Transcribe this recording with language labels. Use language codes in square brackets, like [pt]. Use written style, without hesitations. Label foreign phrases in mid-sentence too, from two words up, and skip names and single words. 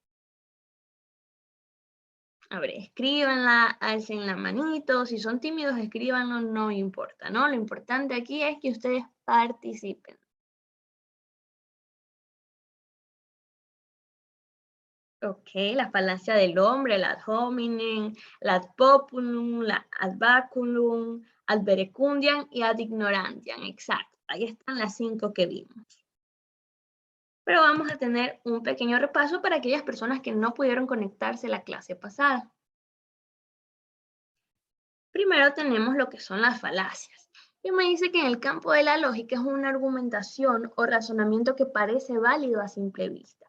[es] A ver, escríbanla, alcen la manito, si son tímidos, escríbanlo, no importa, ¿no? Lo importante aquí es que ustedes participen. Ok, la falacia del hombre, el [la] ad hominem, [es] el [la] ad populum, [es] la [la] ad baculum, ad verecundiam [es] y [la] ad ignorantiam. [es] Exacto, ahí están las 5 que vimos. Pero vamos a tener un pequeño repaso para aquellas personas que no pudieron conectarse a la clase pasada. Primero tenemos lo que son las falacias. Y me dice que en el campo de la lógica es una argumentación o razonamiento que parece válido a simple vista.